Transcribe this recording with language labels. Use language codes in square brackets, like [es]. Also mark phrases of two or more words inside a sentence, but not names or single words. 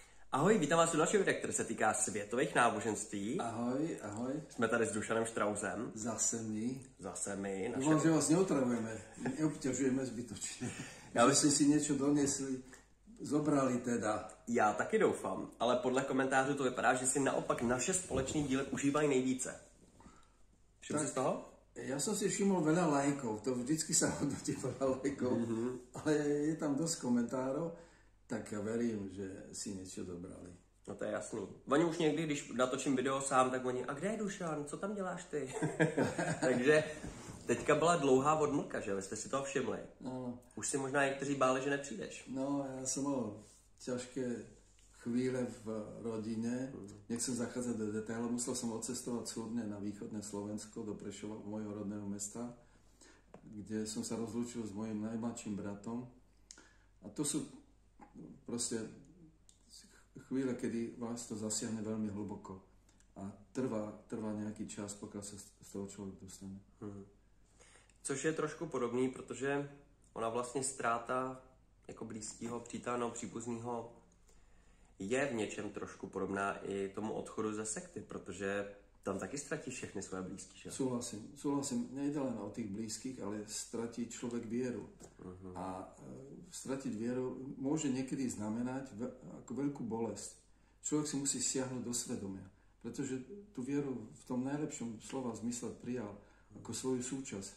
[cs] Ahoj, vítám vás u dalšího videa, které se týká světových náboženství. Ahoj, ahoj. Jsme tady s Dušanem Štrausem. Zase my. Naše... [sk] Dúfam, že vás neotravujeme, neobťažujeme zbytočne. Že ste si niečo donesli, zobrali teda. [cs] Já taky doufám, ale podle komentářů to vypadá, že si naopak naše společný díly užívají nejvíce. Všiml si z toho? [sk] Ja som si všimol veľa lajkov, to vždycky sa hodnotí veľa lajkov, ale je tam dosť komentárov, tak ja verím, že si niečo dobrali. [cs] No to je jasný. Oni už někdy, když natočím video sám, tak oni, a kde je Dušan, co tam děláš ty? Takže teďka byla dlouhá odmlka, že? Vy jste si toho všimli. No. Už si možná někteří báli, že nepřijdeš. No, [sk] ja som mal ťažké chvíle v rodine. Nechcem zachádzať do detailov. Musel som odcestovať súdne na východné Slovensko, do Prešova, môjho rodného mesta, kde som sa rozlúčil s mojím najmladším bratom. A to sú proste chvíle, kedy vás to zasiahne veľmi hlboko. A trvá nejaký čas, pokiaľ sa z toho človek dostane. [cs] Což je trošku podobný, protože ona vlastně ztráta jako blízkého přítele nebo příbuzného je v něčem trošku podobná i tomu odchodu ze sekty, protože tam taky ztratí všechny svoje blízky, že? [sk] Súhlasím. Nejde len o tých blízkych, ale stratí človek vieru. A stratiť vieru môže niekedy znamenať ako veľkú bolesť. Človek si musí siahnuť do svedomia, pretože tú vieru v tom najlepšom slova zmysle prijal ako svoju súčasť.